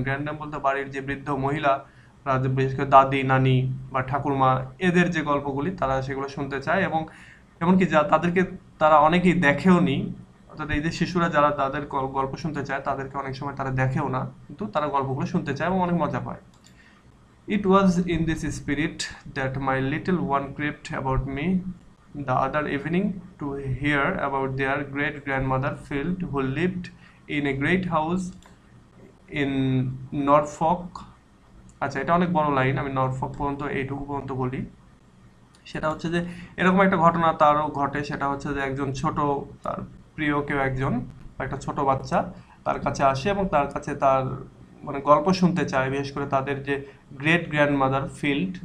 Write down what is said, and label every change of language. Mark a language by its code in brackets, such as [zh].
[bn] গ্র্যান্ড্যাম বলতে বাড়ির যে বৃদ্ধ মহিলা, বিশেষ করে দাদি, নানি বা ঠাকুরমা, এদের যে গল্পগুলি তারা সেগুলো শুনতে চায়। এবং এমনকি যা তাদেরকে তারা অনেকেই দেখেও নি, অর্থাৎ এই যে শিশুরা যারা তাদের গল্প শুনতে চায় তাদেরকে অনেক সময় তারা দেখেও না, কিন্তু তারা গল্পগুলো শুনতে চায় এবং অনেক মজা পায়। [en] It was in this spirit that my little one crept about me the other evening to hear about their great grandmother Phil, who lived in a great house in Norfolk. [bn] আচ্ছা, এটা অনেক বড় লাইন, আমি Norfolk পর্যন্ত এইটুকু পর্যন্ত বলি। সেটা হচ্ছে যে এরকম একটা ঘটনা তারও ঘটে। সেটা হচ্ছে যে একজন ছোট, তার প্রিয় কেউ একজন, একটা ছোট বাচ্চা তার কাছে আসে এবং তার কাছে তার মানে গল্প শুনতে চায়, বিশেষ করে তাদের যে গ্রেট গ্র্যান্ডমাদার ফিল্ড।